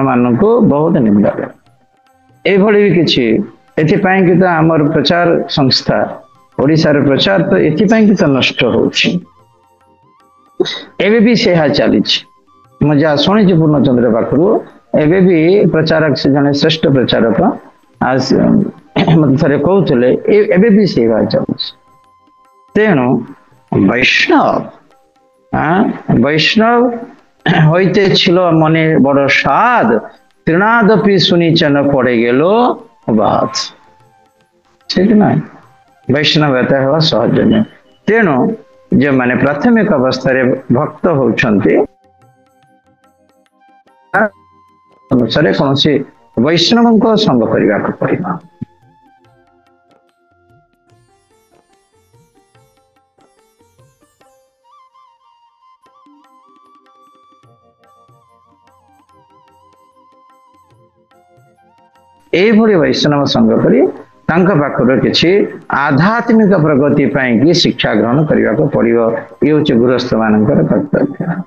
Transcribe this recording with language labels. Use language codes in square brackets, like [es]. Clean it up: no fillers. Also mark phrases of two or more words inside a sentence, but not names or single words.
[or] ମାନଙ୍କୁ ବହୁତ ନିନ୍ଦା କରନ୍ତି ଏଇଭଳି ବି କିଛି ଏଥିପାଇଁ କି ତ ଆମର ପ୍ରଚାର ସଂସ୍ଥା ଓଡ଼ିଶାର ପ୍ରଚାର ତ ଏଥିପାଇଁ କି ତ ନଷ୍ଟ ହଉଛି ଏବେ ବି ସେହା ଚାଲିଛି ମୁଁ ଯାହା ଶୁଣିଛି ପୂର୍ଣ୍ଣଚନ୍ଦ୍ର ପାଖରୁ ଏବେ ବି ପ୍ରଚାରକ ସେ ଜଣେ ଶ୍ରେଷ୍ଠ ପ୍ରଚାରକ ମତେ ଥରେ କହୁଥିଲେ ଏବେ ବି ସେବା ଚାଲିଛି ତେଣୁ [bn] বৈষ্ণব হইতে ছিল মনে বড় স্বাদ তৃণাদপি শুনিছেন পড়ে গেল বাদ ঠিক না [or] ବୈଷ୍ଣବତା ହେବା ସହଜ ନୁହେଁ ତେଣୁ ଯେଉଁମାନେ ପ୍ରାଥମିକ ଅବସ୍ଥାରେ ଭକ୍ତ ହଉଛନ୍ତି ଅନୁସାରେ କୌଣସି ବୈଷ୍ଣବଙ୍କ ସଙ୍ଗ କରିବାକୁ ପଡିବ ଏଇଭଳି ବୈଷ୍ଣବ ସଙ୍ଗ କରି ତାଙ୍କ ପାଖରୁ କିଛି ଆଧ୍ୟାତ୍ମିକ ପ୍ରଗତି ପାଇଁ କି ଶିକ୍ଷା ଗ୍ରହଣ କରିବାକୁ ପଡିବ ଇଏ ହଉଛି ଗୃହସ୍ଥ ମାନଙ୍କର କର୍ତ୍ତବ୍ୟ